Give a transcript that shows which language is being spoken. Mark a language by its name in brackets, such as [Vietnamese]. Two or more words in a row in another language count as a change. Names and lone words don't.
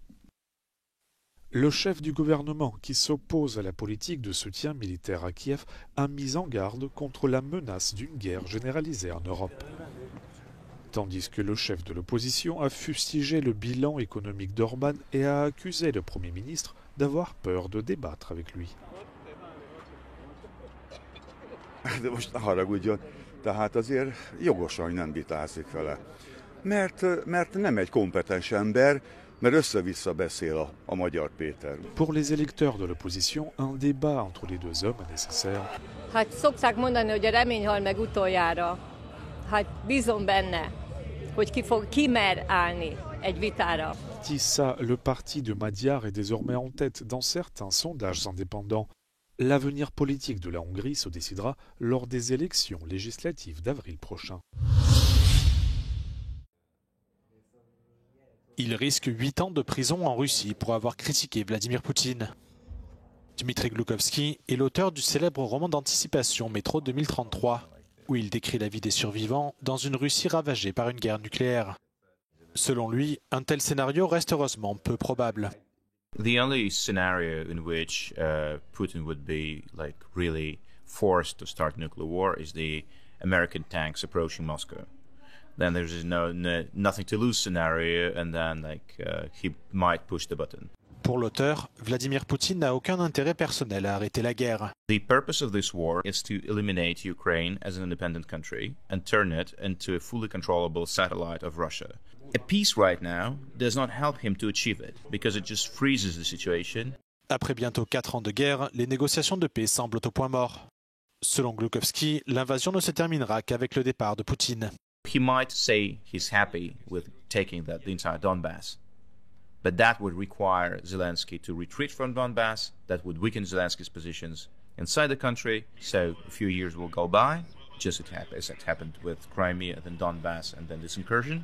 [French] Le chef du gouvernement, qui s'oppose à la politique de soutien militaire à Kiev, a mis en garde contre la menace d'une guerre généralisée en Europe. Tandis que le chef de l'opposition a fustigé le bilan économique d'Orbán et a accusé le Premier ministre d'avoir peur de débattre avec lui. [Hungarian] De most ne haragudjon, tehát azért jogosan, hogy nem vitázik vele. Mert nem egy kompetens ember, mert össze-vissza beszél a Magyar Péter. [French] Pour les électeurs de l'opposition, un débat entre les deux hommes est nécessaire. [Hungarian] Hát szokták mondani, hogy a remény hal meg utoljára. Hát bízom benne, hogy ki mer állni egy vitára. [French] Tissa, le parti de Magyar est désormais en tête dans certains sondages indépendants. L'avenir politique de la Hongrie se décidera lors des élections législatives d'avril prochain. Il risque 8 ans de prison en Russie pour avoir critiqué Vladimir Poutine. Dmitri Gloukovski est l'auteur du célèbre roman d'anticipation Métro 2033, où il décrit la vie des survivants dans une Russie ravagée par une guerre nucléaire. Selon lui, un tel scénario reste heureusement peu probable. [English] The only scenario in which Putin would be really forced to start nuclear war is the American tanks approaching Moscow. then there's nothing to lose scenario, and then he might push the button. [French] Pour l'auteur, Vladimir Poutine n'a aucun intérêt personnel à arrêter la guerre. [English] The purpose of this war is to eliminate Ukraine as an independent country and turn it into a fully controllable satellite of Russia. A peace right now does not help him to achieve it, because it just freezes the situation. [French] Après bientôt 4 ans de guerre, les négociations de paix semblent au point mort. Selon Gloukovski, l'invasion ne se terminera qu'avec le départ de Poutine. [English] He might say he's happy with taking the entire Donbass, but that would require Zelensky to retreat from Donbass. That would weaken Zelensky's positions inside the country. So a few years will go by, just as it happened with Crimea, then Donbass, and then this incursion.